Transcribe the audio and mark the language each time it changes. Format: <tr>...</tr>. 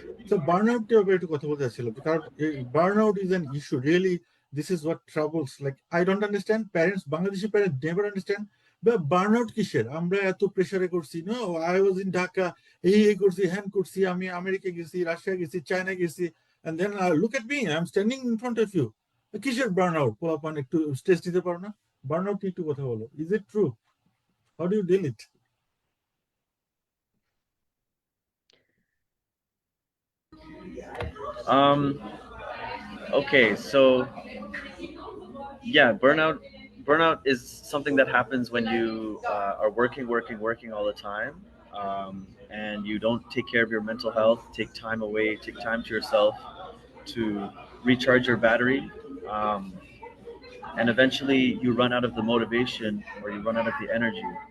<bn>So burnout ব্যাপারে একটু কথা বলতে চাচ্ছিলাম কারণ</bn> <en>burnout is an issue really. This is what troubles, like I don't understand parents, Bangladeshi parents never understand burnout</en> <bn>কিসের আমরা এত প্রেসারে করছি</bn> <en>no I was in Dhaka,</en> <bn>এই করছি হ্যান করছি আমি আমেরিকা গেছি রাশিয়া গেছি চায়না গেছি</bn> <en>and then look at me, I'm standing in front of you.</en> <bn>কিসের burnout পোলাপান একটু স্ট্রেস দিতে পারো না? Burnout নিয়ে একটু কথা বলো,</bn> <en>is it true? How do you deal it? Um, okay, so yeah, burnout is something that happens when you are working all the time, and you don't take care of your mental health, take time away, take time to yourself to recharge your battery, um, and eventually you run out of the motivation or you run out of the energy.</en>